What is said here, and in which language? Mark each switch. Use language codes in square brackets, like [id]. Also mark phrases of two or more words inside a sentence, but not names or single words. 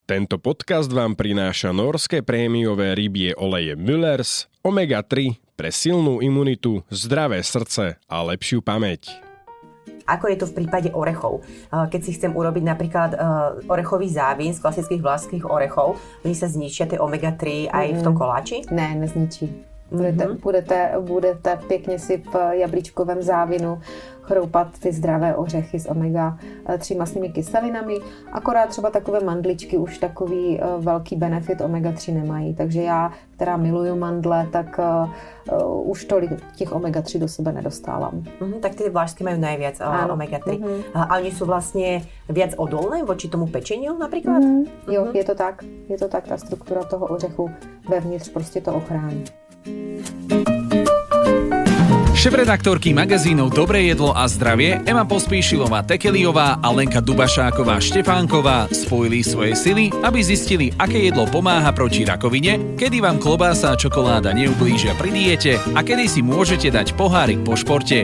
[sk] Tento podcast vám prináša norské prémiové rybie oleje Müllers, omega-3 pre silnú imunitu, zdravé srdce a lepšiu pamäť. Ako je to v prípade orechov? Keď si chcem urobiť napríklad orechový závín z klasických vlašských orechov, oni sa zničia tie omega-3 aj v tom koláči? [cs] Ne, nezničí. Budete pěkně si v jablíčkovém závinu chroupat ty zdravé ořechy s omega-3 mastnými kyselinami, akorát třeba takové mandličky už takový velký benefit omega-3 nemají, takže já, která miluju mandle, tak už tolik těch omega-3 do sebe nedostávám. [sk] Tak ty vlášské majú najviac omega-3. A oni sú vlastne viac odolné voči tomu pečeniu napríklad? [cs] Jo, je to tak, ta struktura toho ořechu vevnitř prostě to ochrání. [sk] Šéfredaktorky magazínov Dobré jedlo a zdravie Ema Pospíšilová Tekeliová a Lenka Dubašáková Štefánková spojili svoje sily, aby zistili, aké jedlo pomáha proti rakovine, kedy vám klobása a čokoláda neublížia pri diete a kedy si môžete dať pohárik po športe.